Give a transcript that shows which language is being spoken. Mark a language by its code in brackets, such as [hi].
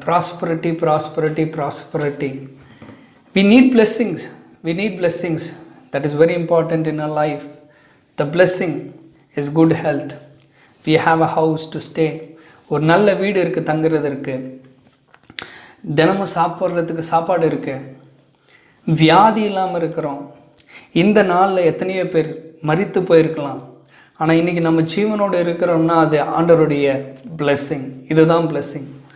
[en] Prosperity prosperity prosperity. We need blessings. We need blessings. That is very important in our life. The blessing is good health. We have a house to stay. [ta] ஒரு நல்ல வீடு இருக்குது தங்குறதற்கு, தினமும் சாப்பிட்றதுக்கு சாப்பாடு இருக்குது, வியாதி இல்லாமல் இருக்கிறோம். இந்த நாளில் எத்தனையோ பேர் மரித்து போயிருக்கலாம். ஆனால் இன்றைக்கி நம்ம ஜீவனோடு இருக்கிறோம்னா அது ஆண்டவருடைய பிளெஸ்ஸிங். இதுதான் பிளெஸ்ஸிங்.